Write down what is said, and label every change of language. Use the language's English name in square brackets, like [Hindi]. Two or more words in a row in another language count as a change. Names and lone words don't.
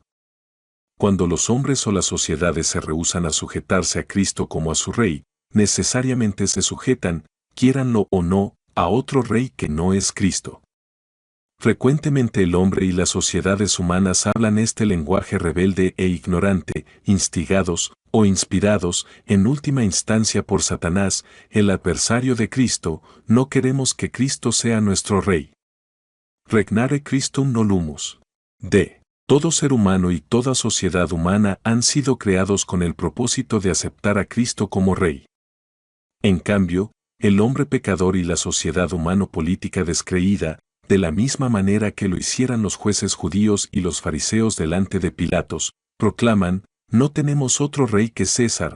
[Spanish] Cuando los hombres o las sociedades se rehúsan a sujetarse a Cristo como a su rey, necesariamente se sujetan, quiéranlo o no, a otro rey que no es Cristo. Frecuentemente el hombre y las sociedades humanas hablan este lenguaje rebelde e ignorante, instigados o inspirados, en última instancia por Satanás, el adversario de Cristo. No queremos que Cristo sea nuestro Rey. [Latin] Regnare Christum nolumus. D. [Spanish] Todo ser humano y toda sociedad humana han sido creados con el propósito de aceptar a Cristo como Rey. En cambio, el hombre pecador y la sociedad humano-política descreída, de la misma manera que lo hicieran los jueces judíos y los fariseos delante de Pilatos, proclaman: no tenemos otro rey que César.